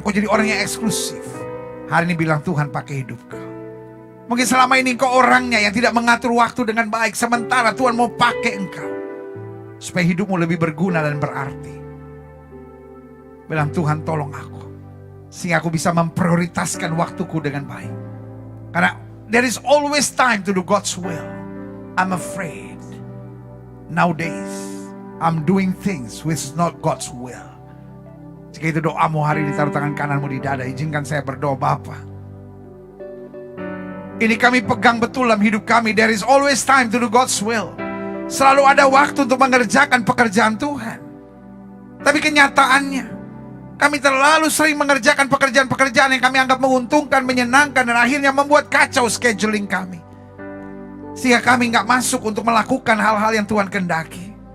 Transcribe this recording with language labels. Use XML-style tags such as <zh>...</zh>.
<id>Engkau jadi orang yang eksklusif. Hari ini bilang Tuhan pakai hidup kau. Mungkin selama ini engkau orangnya yang tidak mengatur waktu dengan baik. Sementara Tuhan mau pakai engkau. Supaya hidupmu lebih berguna dan berarti. Bilang Tuhan tolong aku. Sehingga aku bisa memprioritaskan waktuku dengan baik. Karena</id> <en>there is always time to do God's will. I'm afraid nowadays I'm doing things which is not God's will.</en> <id>Jika itu doamu hari ini, taruh tangan kananmu di dada. Izinkan saya berdoa. Bapa, ini kami pegang betul dalam hidup kami.</id> <en>There is always time to do God's will.</en> <id>Selalu ada waktu untuk mengerjakan pekerjaan Tuhan. Tapi kenyataannya, kami terlalu sering mengerjakan pekerjaan-pekerjaan yang kami anggap menguntungkan, menyenangkan, dan akhirnya membuat kacau scheduling kami. Sehingga kami nggak masuk untuk melakukan hal-hal yang Tuhan kehendaki.</id>